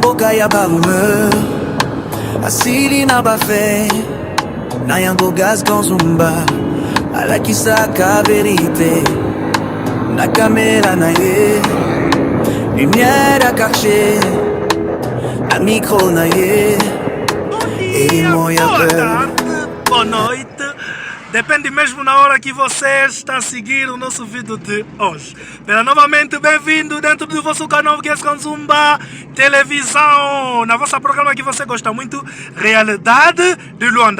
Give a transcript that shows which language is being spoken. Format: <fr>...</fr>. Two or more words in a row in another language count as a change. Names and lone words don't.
<ln>ya barume asili na bafe na yango gaz Kanzumba alakisaka verite na kamera na ye</ln> <fr>lumière à quartier</fr> <ln>na micro na ye e moya</ln> <pt>boa noite. Depende mesmo na hora que você está a seguir o nosso vídeo de hoje. Bem, novamente, bem-vindo dentro do vosso canal Guest Kanzumba Televisão. Na vossa programa que você gosta muito, Realidade de Luanda.</pt>